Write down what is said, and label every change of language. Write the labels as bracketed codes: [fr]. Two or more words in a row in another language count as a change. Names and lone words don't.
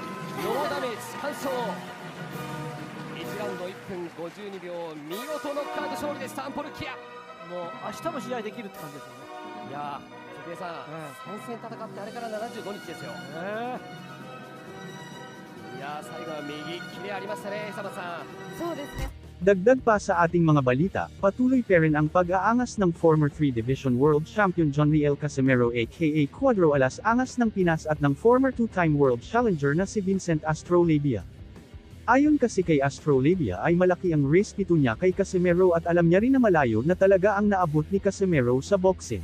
[ja] ノーダメージ、完勝。1ラウンド1分52秒、見事ノックアウト勝利でした、アンポルキア。もう明日も試合できるって感じですよね。いやー、関根さん、3戦戦ってあれから75日ですよ。いやー、最後は右キレありましたね、久松さん。そうですね。 [tl] Dagdag pa sa ating mga balita, patuloy pa rin ang pag-aangas ng [en] former 3-division world champion [tl] John Riel Casimero aka Cuadro Alas Angas ng Pinas at ng [en] former 2-time world challenger [tl] na si Vincent Astrolabia. Ayon kasi kay Astrolabia ay malaki ang risk nito niya kay Casimero at alam niya rin na malayo na talaga ang naabot ni Casimero sa boxing.